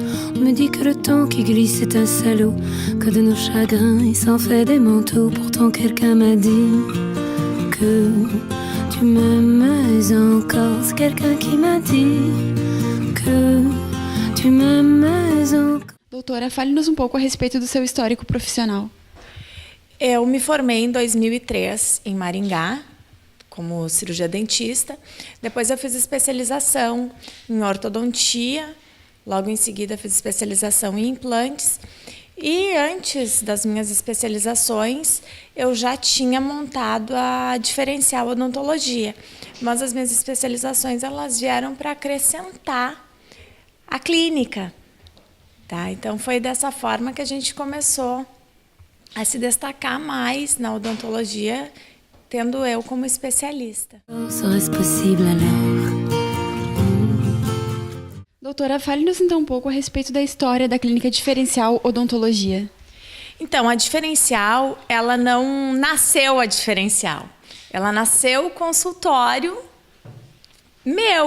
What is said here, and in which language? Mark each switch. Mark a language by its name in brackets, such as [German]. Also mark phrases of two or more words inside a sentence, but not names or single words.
[French] On me dit que le temps qui glisse est un salaud, que de nos chagrins il s'en fait des manteaux. Pourtant quelqu'un m'a dit que tu m'aimes encore. C'est quelqu'un qui m'a dit que tu m'aimes encore. [Portuguese] Doutora, fale-nos um pouco a respeito do seu histórico profissional. Eu me formei em 2003 em Maringá, como cirurgia dentista. Depois eu fiz especialização em ortodontia. Logo em seguida fiz especialização em implantes. E antes das minhas especializações, eu já tinha montado a diferencial odontologia. Mas as minhas especializações elas vieram para acrescentar a clínica. Tá? Então foi dessa forma que a gente começou a se destacar mais na odontologia, tendo eu como especialista. [French] Serait-ce possible alors? [Portuguese] Doutora, fale-nos então um pouco a respeito da história da Clínica Diferencial Odontologia. Então, a Diferencial, ela não nasceu a Diferencial. Ela nasceu o consultório meu.